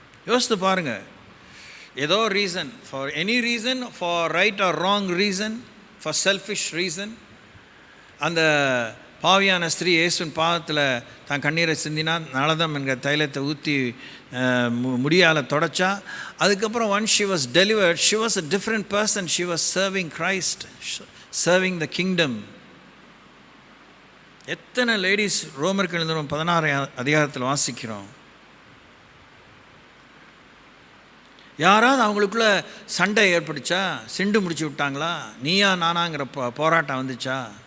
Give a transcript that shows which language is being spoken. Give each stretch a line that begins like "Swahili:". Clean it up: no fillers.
Tamil: யோசித்து பாருங்கள். ஏதோ
English: reason, for any reason, for right or wrong reason, for selfish reason,
Tamil: அந்த பாவியான ஸ்திரீ இயேசுவின் பாதத்தில் தான் கண்ணீரை சிந்தினா, நலதம் என்கிற தைலத்தை ஊற்றி முடியால் தொடச்சா. அதுக்கப்புறம்
English: once she was delivered, she was a different person. She was serving Christ, serving the kingdom.
Tamil: எத்தனை லேடிஸ் ரோமருக்கு எழுதுகிறோம் 16 அதிகாரத்தில் வாசிக்கிறோம். யாராவது அவங்களுக்குள்ள சண்டை ஏற்பட்டுச்சா? சிண்டு முடிச்சு விட்டாங்களா? நீயா நானாங்கிற போராட்டம் வந்துச்சா?